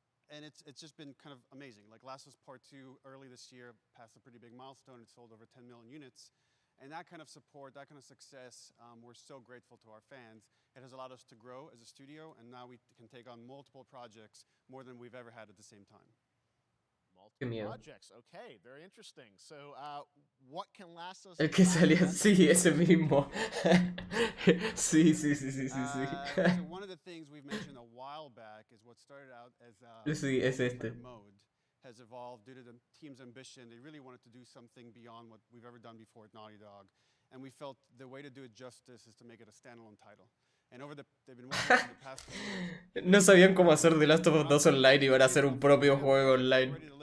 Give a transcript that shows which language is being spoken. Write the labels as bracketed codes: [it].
[en] And it's just been kind of amazing. Like Last of Us Part 2 early this year passed a pretty big milestone. It sold over 10 million units. And that kind of support, that kind of success, we're so grateful to our fans. It has allowed us to grow as a studio, and now we can take on multiple projects, more than we've ever had at the same time. Multiple projects, okay, very interesting. So, what can Last of Us... [es] El que salía, sí, ese mismo. sí. [en] So one of the things we've mentioned a while back is what started out as [es] sí, es este. [en] mode has evolved due to the team's ambition. They really wanted to do something beyond what we've ever done before at Naughty Dog. and we felt the way to do it justice is to make it a standalone title. And they've been working for the past few years. [es] No sabían cómo hacer The Last of Us 2 online y van a hacer un propio juego online.